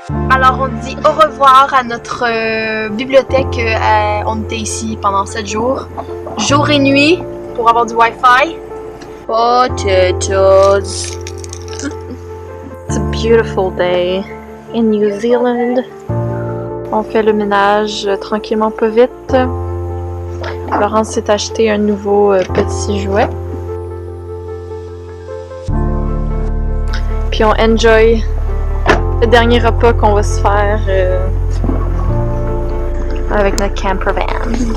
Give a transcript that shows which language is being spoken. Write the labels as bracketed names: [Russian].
[French] Alors, on dit au revoir à notre bibliothèque. On était ici pendant 7 jours. Jour et nuit pour avoir du Wi-Fi. [English] Potatoes. It's a beautiful day in New Zealand. [French] On fait le ménage tranquillement, pas vite. Laurence s'est acheté un nouveau petit jouet. Puis on enjoy le dernier repas qu'on va se faire avec notre camper van.